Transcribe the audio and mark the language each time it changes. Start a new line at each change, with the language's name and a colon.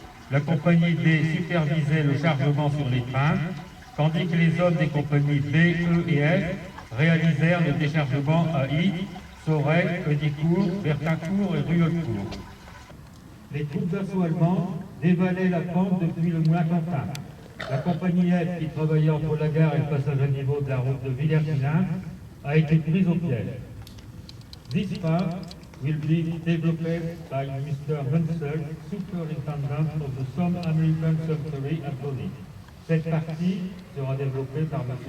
French: La compagnie D supervisait le chargement sur les trains, tandis que les hommes des compagnies B, E et F réalisèrent le déchargement à I, Sorel, Heudicourt, Bertincourt et Rueulcourt. Les troupes d'assaut allemandes dévalaient la pente depuis le Moulin-Quentin. La compagnie F, qui travaillait entre la gare et le passage à niveau de la route de Villers-Filin, a été prise au piège.
English: This part will be developed by Mr. Munsell, Superintendent of the Somme American Cemetery and Clothing.
French: Cette partie sera développée par M.